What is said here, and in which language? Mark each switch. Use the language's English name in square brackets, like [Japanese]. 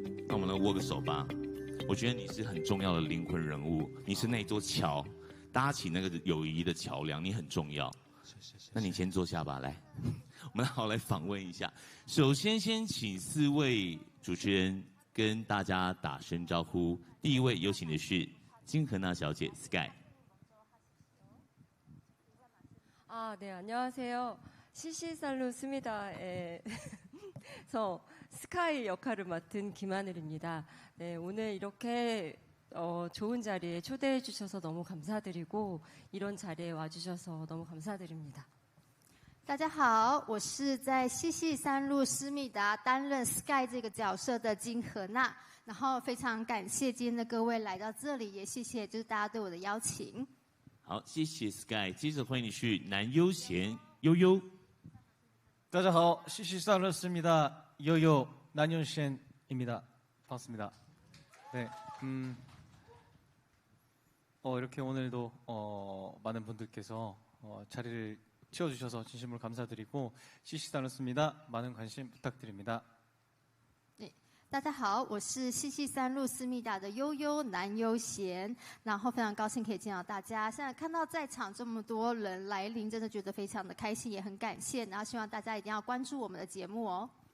[Chinese] 那我们来握个手吧。我觉得你是很重要的灵魂人物，你是那座桥，搭起那个友谊的桥梁，你很重要。那你先坐下吧，来，我们好来访问一下。首先，先请4位主持人跟大家打声招呼。第一位有请的是金荷娜小姐 Sky。 [Korean] 네, 안녕하세요. 시시살루스미다에서 스카이 역할을 맡은 김하늘입니다. 네, 오늘 이렇게 좋은 자리에 초대해 주셔서 너무 감사드리고 이런 자리에 와주셔서 너무 감사드립니다. [Chinese] 大家好，我是在西系三路思密达担任 Sky 这个角色的金荷娜，然后非常感谢今天的各位来到这里，也谢谢就是大家对我的邀请。好，谢谢 Sky。接着欢迎的是南优贤悠悠。大家好， [Korean] 시시살루스입니다. 요요 난윤셴입니다. 반갑습니다. 네, 이렇게 오늘도 많은 분들께서 자리를 채워주셔서 진심으로 감사드리고 CC3루스입니다. 많은 관심 부탁드립니다. [Chinese] 大家好，我是西系三路思密达的悠悠男悠贤，然后非常高兴可以见到大家。现在看到在场这么多人来临，真的觉得非常的开心，也很感谢。然后希望大家一定要关注我们的节目哦。